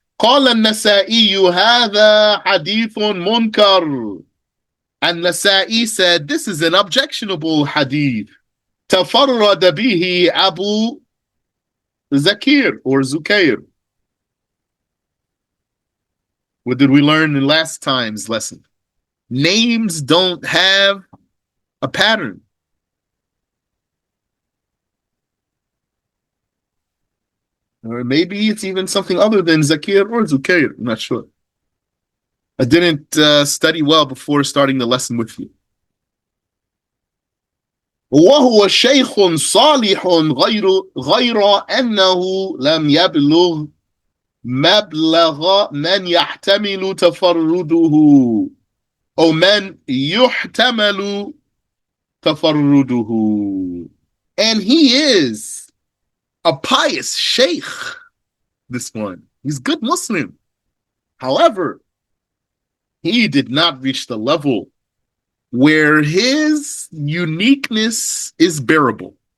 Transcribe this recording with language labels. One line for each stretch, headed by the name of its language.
Arabic: قال النسائي هذا حديث منكر.
English: And Nasa'i said, this is an objectionable hadith.
Arabic: تفرد به Abu Zakir or Zukair.
English: What did we learn in last time's lesson? Names don't have a pattern. Or maybe it's even something other than Zakir or Zukair. I'm not sure. I didn't study well before starting the lesson with you.
Arabic: وهو شيخ صالح غير أنه لم يبلغ مبلغ من يحتمل تفرده أو من يحتمل تفرده.
English: And he is a pious sheikh, this one. He's a good Muslim. However, he did not reach the level where his uniqueness is bearable.